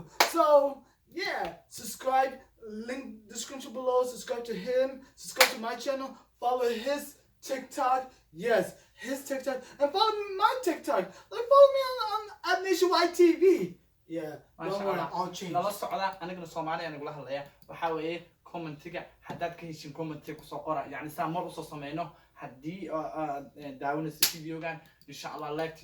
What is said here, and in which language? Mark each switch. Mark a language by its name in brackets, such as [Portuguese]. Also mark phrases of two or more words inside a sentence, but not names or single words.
[English] So yeah, subscribe. Link description below. Subscribe to him. Subscribe to my channel. Follow his TikTok. Yes, his TikTok. And follow my TikTok. Follow me on Nationwide TV. Yeah, don't worry, I'll change. [Somali] Nala socda anigana Soomaali anigula hadlaya waxa weeye commentiga haddaad ka heshin commentiga kusoo qora yani saa mar usoo sameyno haddii daawanaysa videogan [Arabic] إن شاء الله [Somali] like